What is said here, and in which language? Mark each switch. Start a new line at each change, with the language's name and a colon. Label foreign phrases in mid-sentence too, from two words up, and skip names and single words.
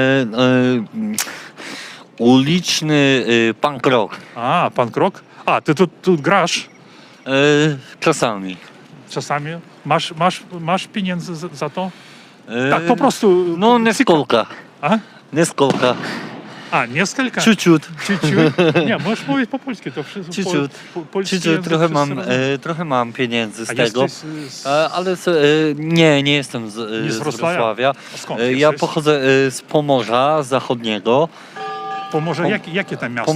Polish: Uliczny punk rock. A, punk rock? A, ty tu grasz? Czasami. Czasami? Masz pieniędzy za to? Tak, po prostu... No, nieskolka. A? Nieskolka. A,
Russian: несколько? Чуть-чуть.
Polish: Nie, możesz mówić po polsku, to wszystko Ciut, trochę mam pieniędzy z tego. Ale nie jestem z Wrocławia. Skąd ja jesteś? pochodzę z Pomorza Zachodniego. Pomorze, jakie tam miasto?